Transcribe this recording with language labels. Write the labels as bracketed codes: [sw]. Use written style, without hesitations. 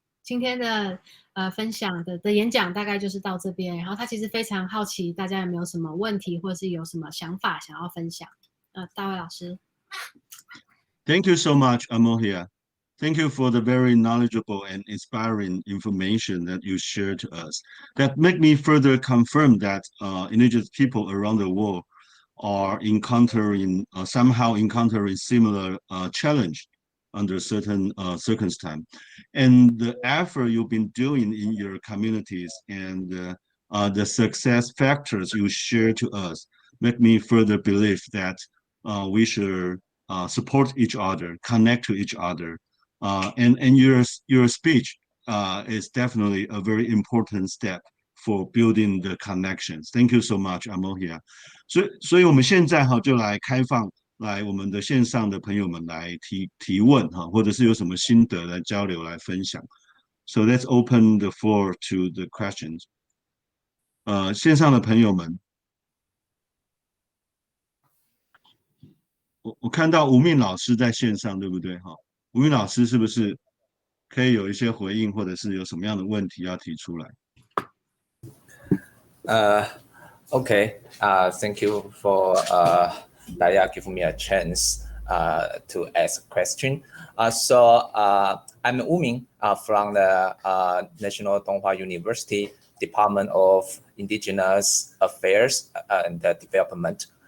[zh] 今天的分享的演讲大概就是到这边。然后他其实非常好奇大家有没有什么问题，或是有什么想法想要分享。大卫老师。 [en] Thank you so much, Amohia. Thank you for the very knowledgeable and inspiring information that you shared to us. That make me further confirm that indigenous people around the world are somehow encountering similar challenge under certain circumstance. And the effort you've been doing in your communities and the success factors you share to us make me further believe that we should support each other, connect to each other. And your speech is definitely a very important step for building the connections. Thank you so much, Amohia. [zh] 所以我们现在就来开放来我们的线上的朋友们来提问或者是有什么心得来交流来分享。 [en] So let's open the floor to the questions. [zh] 线上的朋友们，我看到吴敏老师在线上，对不对？吴敏老师是不是可以有一些回应，或者是有什么样的问题要提出来 [en] ？Okay. Thank you for Daya giving me a chance to ask a question. So I'm Wu Ming from the National Donghua University Department of Indigenous Affairs and Development.